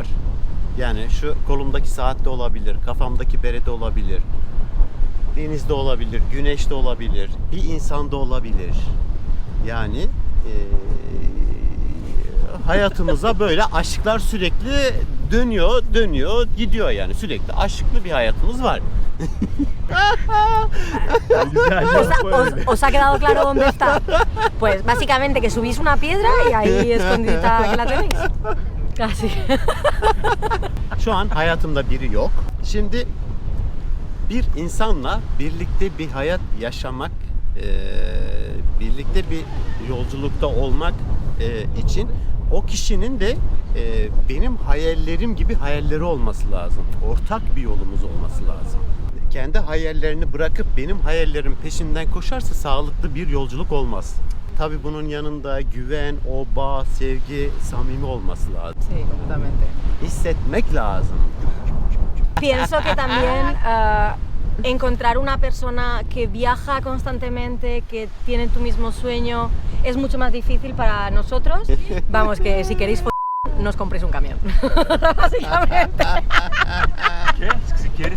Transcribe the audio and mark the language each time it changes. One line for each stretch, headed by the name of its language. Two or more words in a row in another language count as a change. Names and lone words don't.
Turkish: Yani şu kolumdaki saatte olabilir, kafamdaki berede olabilir, denizde olabilir, güneşte olabilir, bir insanda olabilir. Yani hayatımıza böyle aşklar sürekli dönüyor, gidiyor yani. Sürekli aşıklı bir hayatımız var.
Spanish: ¿Os ha quedado claro dónde está? Pues básicamente que subís una piedra y ahí escondidita que la tenéis. Casi.
Turkish: Şu an hayatımda biri yok. Şimdi bir insanla birlikte bir hayat yaşamak, birlikte bir yolculukta olmak için o kişinin de benim hayallerim gibi hayalleri olması lazım. Ortak bir yolumuz olması lazım. Kendi hayallerini bırakıp benim hayallerim peşinden koşarsa sağlıklı bir yolculuk olmaz. Tabii bunun yanında güven, o bağ, sevgi, samimi olması lazım.
Spanish: Sí, completamente.
Turkish: Hissetmek lazım.
Spanish: Pienso que también encontrar una persona que viaja constantemente, que tiene tu mismo sueño, es mucho más difícil para nosotros. Vamos, que si queréis nos compréis un camión. Básicamente. ¿Qué? Si quieres